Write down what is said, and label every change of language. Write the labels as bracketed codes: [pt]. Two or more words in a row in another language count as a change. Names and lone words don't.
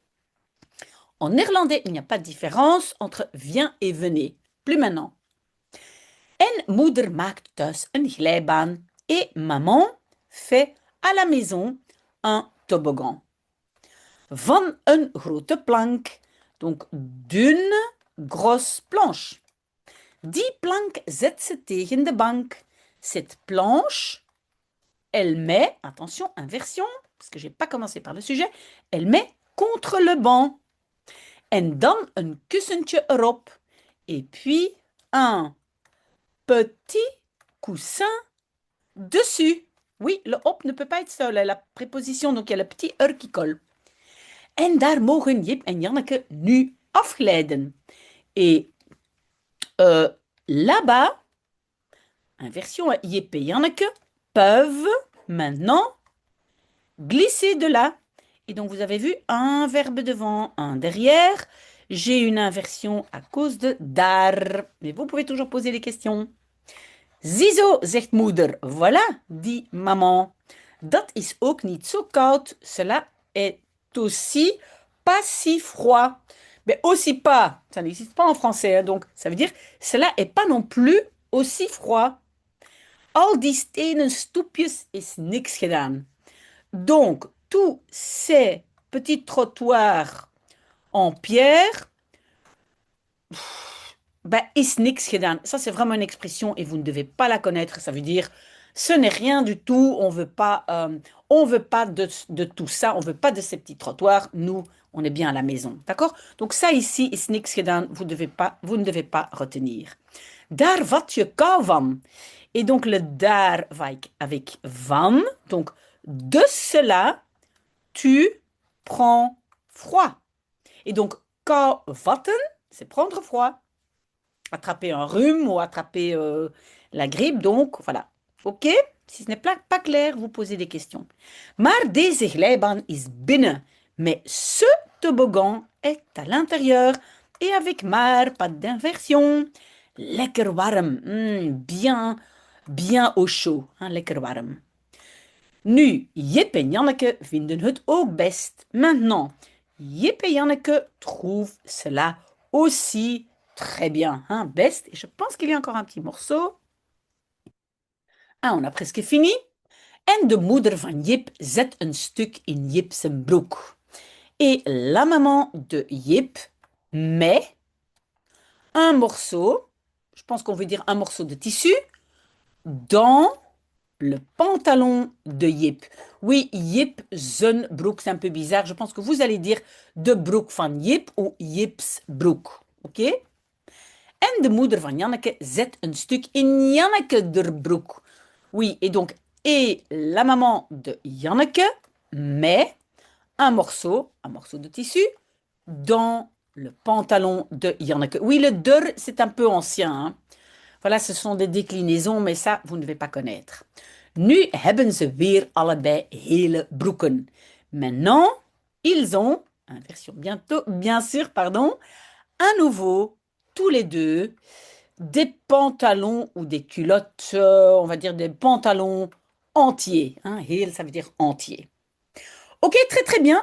[fr] En néerlandais, il n'y a pas de différence entre viens et venez. Plus maintenant. [nl] En moeder maakt thuis een glijbaan. [fr] Et maman fait à la maison un toboggan. [nl] Van een grote plank. [fr] Donc d'une grosse planche. [nl] Die plank zet ze tegen de bank. [fr] Cette planche, elle met, attention, inversion, parce que je n'ai pas commencé par le sujet, elle met contre le banc. [nl] En dan een kussentje erop. [fr] Et puis un petit coussin dessus. Oui, le op ne peut pas être seul. La préposition, donc il y a le petit er qui colle. [nl] En daar mogen Jip en Janneke nu afglijden. [fr] Et là-bas, inversion, Jip et Janneke peuvent maintenant glisser de là. Et donc, vous avez vu un verbe devant, un derrière. J'ai une inversion à cause de daar. Mais vous pouvez toujours poser des questions. [nl] Ziezo, zegt moeder. [fr] Voilà, dit maman. [nl] Dat is ook niet zo koud. [fr] Cela est aussi pas si froid. Mais aussi pas, ça n'existe pas en français. Hein, donc, ça veut dire, cela est pas non plus aussi froid. [nl] Al die stenen stoepjes is niks gedaan. [fr] Donc, tous ces petits trottoirs en pierre, [nl] ben, is niks gedaan. [fr] Ça, c'est vraiment une expression et vous ne devez pas la connaître. Ça veut dire, ce n'est rien du tout. On veut pas de tout ça. On veut pas de ces petits trottoirs. Nous, on est bien à la maison. D'accord? Donc, ça ici, [nl] is niks gedaan. [fr] Vous ne devez pas retenir. [nl] Daar vat je kou van. [fr] Et donc, le daar va avec van. Donc, de cela, tu prends froid. Et donc, kou vatten, c'est prendre froid. Attraper un rhume ou attraper la grippe. Donc, voilà. OK? Si ce n'est pas clair, vous posez des questions. [nl] Maar deze glijbaan is binnen. [fr] Mais ce toboggan est à l'intérieur. Et avec maar, pas d'inversion. [nl] Lekker warm. [fr] Bien au chaud. Hein, [nl] lekker warm. Nu, Jip en Janneke vinden het ook best. [fr] Maintenant, Jip et Janneke trouvent cela aussi très bien. Hein, best. Et je pense qu'il y a encore un petit morceau. Ah, on a presque fini. [nl] En de moeder van Jip zet een stuk in Jip zijn broek. [fr] Et la maman de Jip met un morceau, je pense qu'on veut dire un morceau de tissu, dans le pantalon de Jip. Oui, [nl] Jip zijn broek, [fr] c'est un peu bizarre. Je pense que vous allez dire [nl] de broek van Jip [fr] ou [nl] Jips broek. [fr] Oké? [nl] En de moeder van Janneke zet een stuk in Janneke der broek. [fr] Oui, et la maman de Janneke met un morceau de tissu, dans le pantalon de Janneke. Oui, le der, c'est un peu ancien, hein. Voilà, ce sont des déclinaisons, mais ça, vous ne devez pas connaître. [nl] Nu hebben ze weer allebei hele broeken. [fr] Maintenant, ils ont, inversion bientôt, bien sûr, pardon, à nouveau, tous les deux, des pantalons ou des culottes, on va dire des pantalons entiers. Hein. Heel, ça veut dire entier. Ok, très très bien.